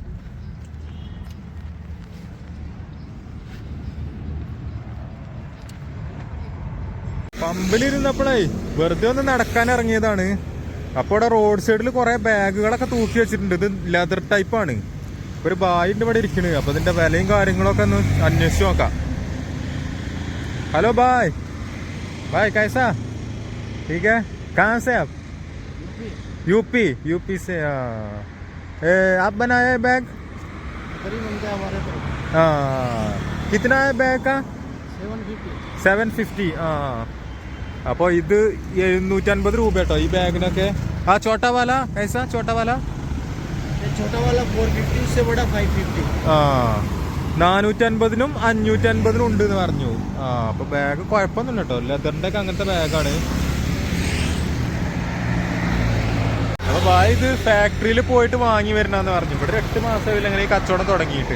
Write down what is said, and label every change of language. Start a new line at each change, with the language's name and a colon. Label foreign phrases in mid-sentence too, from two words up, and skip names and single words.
Malayalam: പമ്പിലിരുന്നപ്പോഴേ വെറുതെ ഒന്ന് നടക്കാൻ ഇറങ്ങിയതാണ്. അപ്പൊ ഇവിടെ റോഡ് സൈഡിൽ കുറെ ബാഗുകളൊക്കെ തൂക്കി വെച്ചിട്ടുണ്ട്. ഇത് ലെതർ ടൈപ്പാണ്. ഒരു ബായിന്റെ ഇവിടെ ഇരിക്കണ്. അപ്പൊ ഇതിന്റെ വിലയും കാര്യങ്ങളൊക്കെ ഒന്ന് അന്വേഷിച്ച് നോക്കാം.
Hindi: हेलो भाई कैसा? ठीक है. कहाँ से आप? यूपी से. आप बनाए है बैग? कितना है बैग का? 750.
Malayalam: അപ്പോൾ ഇത് 750 രൂപ കേട്ടോ ഈ ബാഗിനൊക്കെ.
Hindi: ആ छोटा वाला कैसा? छोटा वाला 450 से बड़ा 550.
Malayalam: 450നും 550നും ഉണ്ട് എന്ന് പറഞ്ഞു. അപ്പൊ ബാഗ് കുഴപ്പമൊന്നുമില്ല കേട്ടോ. ലെതറിന്റെ ഒക്കെ അങ്ങനത്തെ ബാഗാണ്. അപ്പൊ ഭായ് ഇത് ഫാക്ടറിയിൽ പോയിട്ട് വാങ്ങി വരണമെന്ന് പറഞ്ഞു. ഇവിടെ 8 മാസമായില്ല ഇങ്ങനെ ഈ കച്ചവടം തുടങ്ങിയിട്ട്.